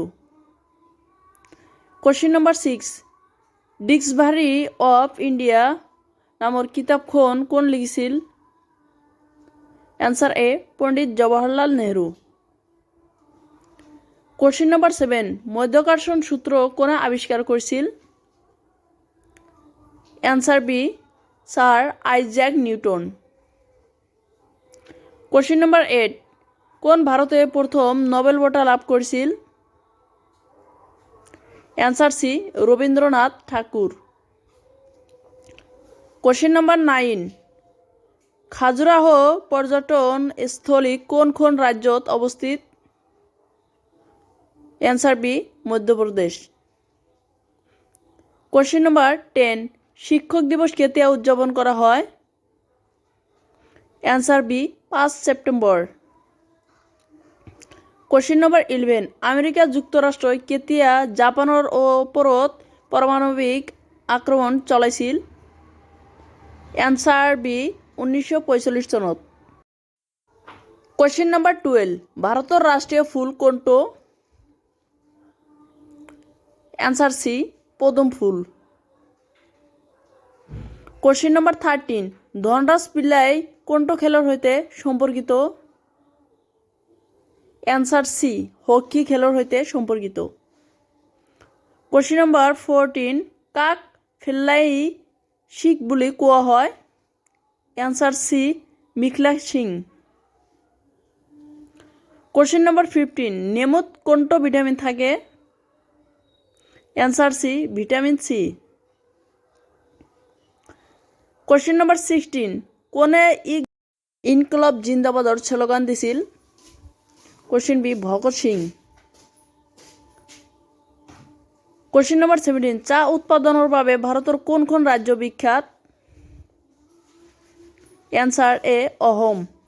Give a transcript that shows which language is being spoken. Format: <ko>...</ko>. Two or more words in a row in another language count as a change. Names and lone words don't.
<en>question number</en> <as>6, ডিক্সনাৰী অফ ইণ্ডিয়া নামৰ কিতাপখন কোন লিখিছিল? এনসার এ, পণ্ডিত জৱাহৰলাল নেহৰু।</as> <en>question number</en> <as>7, মধ্যাকৰ্ষণ সূত্র কোনে আৱিষ্কাৰ কৰিছিল? এনসার বি, স্যার আইজ্যাক নিউটন।</as> <en>question number</en> <as>8, কোন ভারতে প্রথম নোবেল বঁটা লাভ করেছিল? অ্যান্সার সি, রবীন্দ্রনাথ ঠাকুর।</as> <en>question number</en> <as>9, খাজুরাহ পর্যটন স্থলী কোন রাজ্যত অবস্থিত? অ্যান্সার বি, মধ্যপ্রদেশ।</as> <en>question number</en> <as>10, শিক্ষক দিবস কেতিয়া উদযাপন করা হয়? অ্যান্সার বি, 5 সেপ্টেম্বর।</as> <en>question number</en> <as>11, আমেরিকা যুক্তরাষ্ট্রই কেতিয়া জাপানৰ ওপৰত পাৰমাণৱিক আক্ৰমণ চলাইছিল? অ্যান্সার বি, 1945 চনত।</as> <en>question number</en> <as>12, ভাৰতৰ ৰাষ্ট্ৰীয় ফুল কোনটো? অ্যান্সার সি, পদম ফুল।</as> <en>question number</en> <as>13, ধনৰাজ পিল্লাই কোনটো খেলৰ সৈতে সম্পৰ্কিত? অ্যান্সার সি, হকি খেলৰ সৈতে সম্পৰ্কিত।</as> <en>question number</en> <as>14, কাক ফিল্লাই শিখ বুলি কোৱা হয়? অ্যান্সার সি, মিখলা সিং।</as> <en>question number</en> <as>15, নেমুত কোনটো ভিটামিন থাকে? অ্যান্সার সি, ভিটামিন সি।</as> <en>question number</en> <as>16, কোনে ইনকলাব জিন্দাবাদৰ স্লোগান দিছিল? কোশ্চেন বি, ভগৎ সিং।</as> <en>question number</en> <as>17, চা উৎপাদনৰ বাবে ভাৰতৰ কোনখন ৰাজ্য বিখ্যাত? অ্যান্সার এ, অসম।</as>